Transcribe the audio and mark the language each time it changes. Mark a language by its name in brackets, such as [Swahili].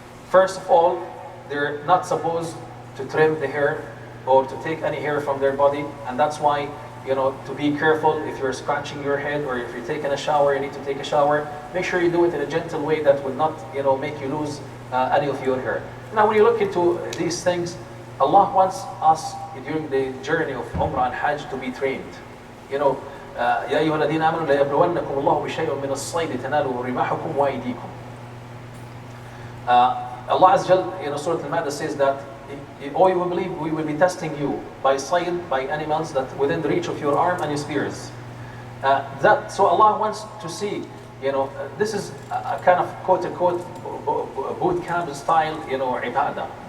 [English] First of all, they're not supposed to trim the hair or to take any hair from their body, and that's why to be careful if you're scratching your head or if you're taking a shower, you need to take a shower. Make sure you do it in a gentle way that will not make you lose any of your hair. Now, when you look into these things, Allah wants us during the journey of Umrah and Hajj to be trained. [Arabic] يا أيها الذين آمنوا ليبلونكم الله بشيء من الصيد تناله رماحكم وأيديكم. [English] Allah Azza wa Jal, Surah Al-Ma'idah says that, "Oh, you will believe, we will be testing you by sayd, by animals that within the reach of your arm and your spears." So Allah wants to see, this is a kind of quote-unquote boot camp style, ibadah.